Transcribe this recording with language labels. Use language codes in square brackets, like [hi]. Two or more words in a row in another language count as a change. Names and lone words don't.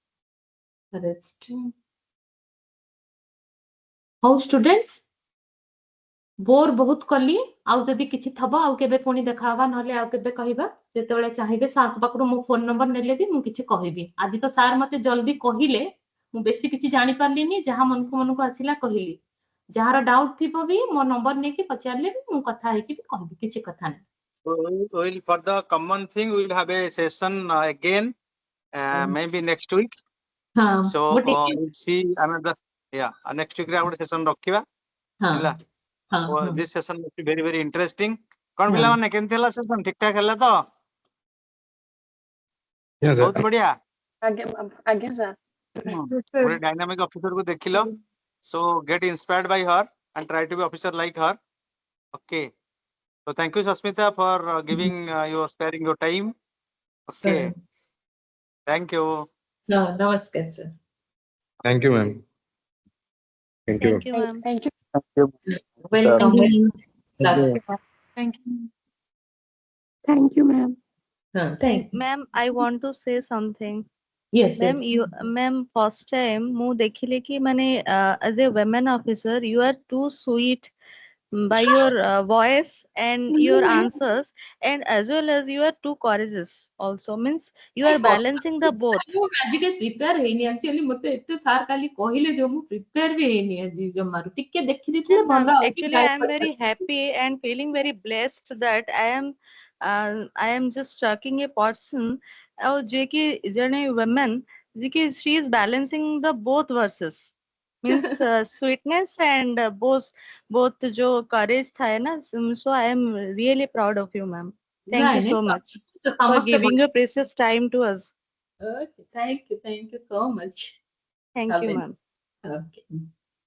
[or] ହଉ ଷ୍ଟୁଡେଣ୍ଟସ୍ ବୋର ବହୁତ କଲି ଆଉ ଯଦି କିଛି ଥବ ଆଉ କେବେ ପୁଣି ଦେଖାହବା ନହେଲେ ଆଉ କେବେ କହିବା ଯେତେବେଳେ ଚାହିଁବେ ସାର୍ଙ୍କ ପାଖରୁ ମୋ ଫୋନ ନମ୍ବର ନେଲେ ବି ମୁଁ କିଛି କହିବି ଆଜି ତ ସାର୍ ମତେ ଜଲ୍ଦି କହିଲେ ମୁଁ ବେଶୀ କିଛି ଜାଣିପାରିଲିନି ଯାହା ମନକୁ ଆସିଲା କହିଲି ଯାହାର ଡାଉଟ୍ ଥିବ ବି ମୋ ନମ୍ବର ନେଇକି ପଚାରିଲେ ବି ମୁଁ କଥା ହେଇକି ବି କହିବି କିଛି କଥା ନାହିଁ [en] for the common thing we will have a session again maybe next week so we'll see another next week [or] ରେ ଗୋଟେ [en] session [or] ରଖିବା ହେଲା [en] this session must be very interesting [or] କଣ ପିଲାମାନେ କେମିତି ହେଲା [en] session [or] ଠିକ ଠାକ ହେଲା ତ ବହୁତ ବଢିଆ ଆଜ୍ଞା sir [en] ଗୋଟେ dynamic officer [or] କୁ ଦେଖିଲ [en] so get inspired by her and try to be officer like her okay so thank you Sasmita for giving your sparing your time okay thank you [or] namaskar sir [en] Thank you, ma'am. Thank you. thank you ma'am Thank you. welcome Thank you. Thank you ma'am thank you ma'am I want to say something yes ma'am you ma'am first time [or] ମୁଁ ଦେଖିଲି କି ମାନେ [en] as a women officer you are too sweet by your voice and your answers, and as well as you are too courageous also, means you are balancing the both. [or] ମୁଁ ଆଜିକେ ପ୍ରିପେୟାର ହେଇନି ଆକ୍ଚୁଆଲି ମତେ ଏତେ ସାର୍ କାଲି କହିଲେ ଯେ ମୁଁ ପ୍ରିପେୟାର ବି ହେଇନି ଆଜି ଜମାରୁ ଟିକେ ଦେଖି ଦେଇଥିଲେ ଭଲ ଆଉ [en] Actually, I am very happy and feeling very blessed that I am just tracking a person [hi] जे कि जने [en] women [hi] जे कि [en] she is balancing the both verses, means sweetness and both जो courage [hi] था है ना, [en] so I am really proud of you, ma'am. Thank you so much for giving your precious time to us. Okay, thank you so much. Thank you, ma'am. Okay.